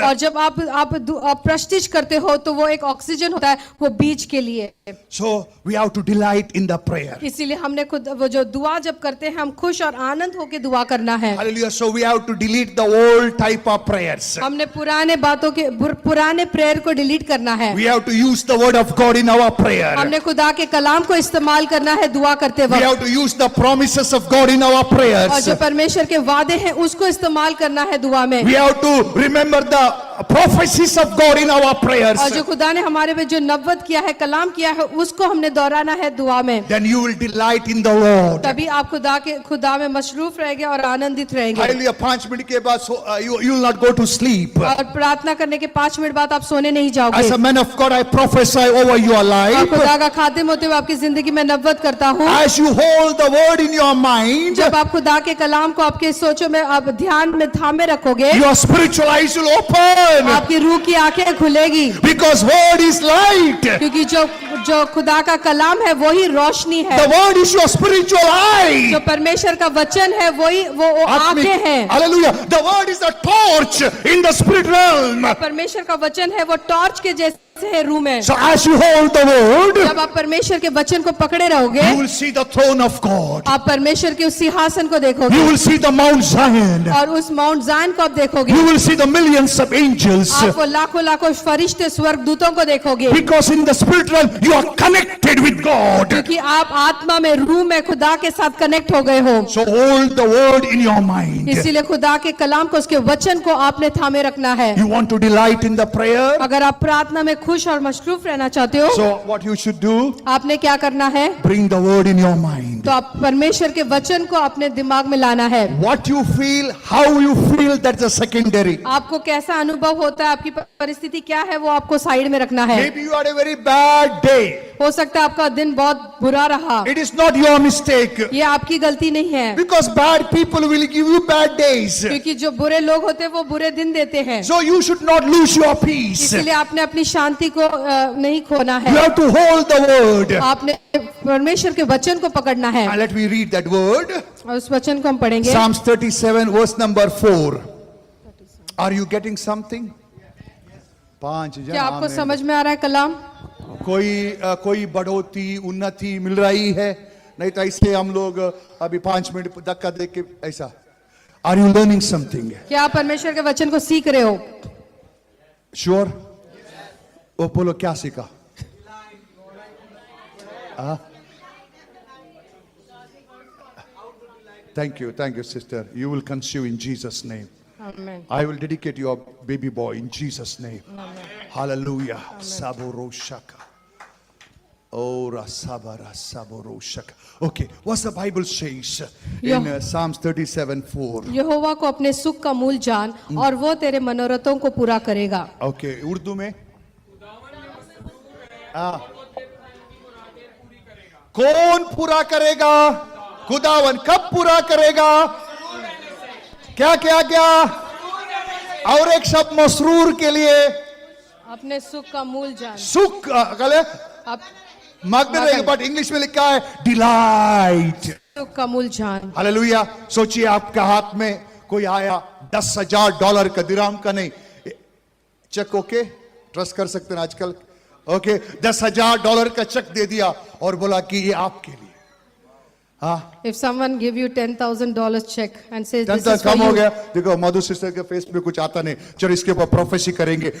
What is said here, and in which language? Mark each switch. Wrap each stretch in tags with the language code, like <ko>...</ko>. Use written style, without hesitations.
<hi>और जब आप प्रस्टिज करते हो तो वो एक ऑक्सीजन होता है वो बीज के लिए।</hi> <en>So we have to delight in the prayer.</en> <hi>इसीलिए हमने खुद वो जो दुआ जब करते हैं हम खुश और आनंद होके दुआ करना है।</hi> <en>Hallelujah. So we have to delete the old type of prayers.</en> <hi>हमने पुराने प्रेयर को डिलीट करना है।</hi> <en>We have to use the word of God in our prayer.</en> <hi>हमने खुदा के कलाम को इस्तेमाल करना है दुआ करते</hi> <en>We</en> <hi>वक्त।</hi> <en>have to use the promises of God in our</en> <hi>और</hi> <en>prayers.</en> <hi>जो परमेश्वर के वादे हैं उसको इस्तेमाल करना है दुआ में।</hi> <en>We have to remember the prophecies of God in our prayers.</en> <hi>और जो खुदा ने हमारे में जो नबवत किया है कलाम किया है उसको हमने दोहराना है दुआ में।</hi> <en>Then you will delight in the Lord.</en> <hi>तभी आप खुदा में मशरूफ रहेंगे और आनंदित रहेंगे।</hi> <en>Hallelujah.</en> <hi>5 मिनट के बाद</hi> <en>you will not go to sleep.</en> <hi>और प्रार्थना करने के 5 मिनट बाद आप सोने नहीं जाओगे।</hi> <en>As a man of God, I prophesy over your</en> <hi>और</hi> <en>life.</en> <hi>खुदा का खातिम होते हुए आपकी जिंदगी में नबवत करता हूँ।</hi> <en>As you hold the word in your mind,</en> <hi>जब आप खुदा के कलाम को आपके सोचों में आप ध्यान में थामे रखोगे</hi> <en>your spiritual eyes will open.</en> <hi>आपकी रूह की आंखें खुलेगी।</hi> <en>Because word is light.</en> <hi>क्योंकि जो खुदा का कलाम है वही रोशनी है।</hi> <en>The word is your spiritual eye.</en> <hi>जो परमेश्वर का वचन है वो आंखें हैं।</hi> <en>Hallelujah. The word is a torch in the spirit realm.</en> <hi>परमेश्वर का वचन है वो टॉर्च के जैसे है रूह में।</hi> <en>So as you hold the word,</en> <hi>जब आप परमेश्वर के वचन को पकड़े रहोगे</hi> <en>you will see the throne of God.</en> <hi>आप परमेश्वर के उस सिंहासन को देखोगे</hi> <en>You will see the Mount Zion.</en> <hi>और उस माउंट जायन को आप देखोगे।</hi> <en>You will see the millions of angels.</en> <hi>आप वो लाखों फरिश्ते स्वर्ग दूतों को देखोगे।</hi> <en>Because in the spirit realm, you are connected with God.</en> <hi>क्योंकि आप आत्मा में रूह में खुदा के साथ कनेक्ट हो गए हो।</hi> <en>So hold the word in your mind.</en> <hi>इसीलिए खुदा के कलाम को उसके वचन को आपने थामे रखना है।</hi> <en>You want to delight in the prayer?</en> <hi>अगर आप प्रार्थना में खुश और मशरूफ रहना चाहते हो</hi> <en>So what you should do?</en> <hi>आपने क्या करना है?</hi> <en>Bring the word in your mind.</en> <hi>तो आप परमेश्वर के वचन को अपने दिमाग में लाना है।</hi> <en>What you feel, how you feel, that's a secondary.</en> <hi>आपको कैसा अनुभव होता है, आपकी परिस्थिति क्या है, वो आपको साइड में रखना है।</hi> <en>Maybe you had a very bad day.</en> <hi>हो सकता है आपका दिन बहुत बुरा रहा।</hi> <en>It is not your mistake.</en> <hi>ये आपकी गलती नहीं है।</hi> <en>Because bad people will give you bad days.</en> <hi>क्योंकि जो बुरे लोग होते हैं वो बुरे दिन देते हैं।</hi> <en>So you should not lose your peace.</en> <hi>इसलिए आपने अपनी शांति को नहीं खोना है।</hi> <en>You have to hold the word.</en> <hi>आपने परमेश्वर के वचन को पकड़ना है।</hi> <en>And let me read that word.</en> <hi>और उस वचन को हम पढ़ेंगे।</hi> <en>Psalms 37 verse number 4. Are you getting something? 5</en> <hi>क्या आपको समझ में आ रहा है कलाम? कोई बढ़ोतरी उन्नति मिल रही है? नहीं तो ऐसे हम लोग अभी 5 मिनट धक्का दे के ऐसा।</hi> <en>Are you learning something?</en> <hi>क्या आप परमेश्वर के वचन को सीख रहे हो? Sure? वो बोलो क्या सीखा?</hi> <en>Thank you, sister. You will conceive in Jesus' name. Amen. I will dedicate your baby boy in Jesus' name. Amen. Hallelujah. Saboroshaka. Oh, Rasabara Saboroshaka. Okay, what's the Bible says in Psalms 37:4?</en> <hi>यहोवा को अपने सुख का मूल जान और वो तेरे मनोरथों को पूरा करेगा। Okay, उर्दू में कौन पूरा करेगा? खुदावन कब पूरा करेगा? क्या क्या क्या? और एक शब्द मसरूर के लिए अपने सुख का मूल जान। सुख आप मगन, बट इंग्लिश में लिखा है डिलाइट। सुख का मूल जान। हालेलुया। सोचिए आपका हाथ में कोई आया $10,000 का, दिराम का नहीं, चेक। ओके, ट्रस्ट कर सकते हैं आजकल। ओके, $10,000 का चेक दे दिया और बोला कि ये आपके लिए। हाँ,</hi> <en>If someone give you $10,000 check and says this is for</en> <hi>कम हो</hi> <en>you,</en> <hi>गया। देखो मधु सिस्टर के फेस पे कुछ आता नहीं, चलो इसके ऊपर प्रोफेसी करेंगे।</hi>